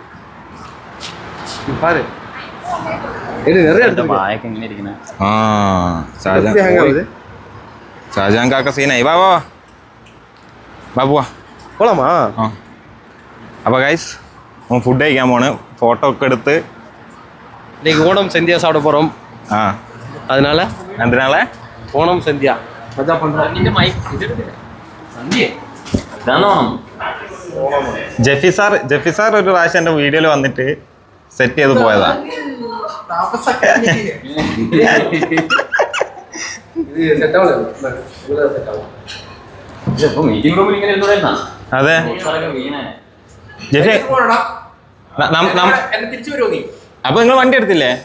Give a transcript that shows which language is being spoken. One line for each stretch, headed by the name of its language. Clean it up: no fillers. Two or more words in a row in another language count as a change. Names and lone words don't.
Malayalam: ഷാജഹാൻ കാക്ക സീനായി. വാ വാ ബാബുവാ
Tamil: പോളാമാ.
Malayalam: അപ്പൊ
English: guys food
Malayalam: കഴിക്കാൻ പോണ്. ഫോട്ടോ ഒക്കെ എടുത്ത്
Tamil: இன்னைக்கு ஓணம் சந்தியா சாப்பிட போறோம். அதனால ஓணம் சந்தியா மஜா பண்றோம்.
Malayalam: ജെഫി സാർ ഒരു പ്രാവശ്യം എൻ്റെ വീഡിയോയിൽ വന്നിട്ട് സെറ്റ് ചെയ്ത് പോയതാ. അതെ ജെഫി അപ്പൊ നിങ്ങൾ വണ്ടി എടുത്തില്ലേ?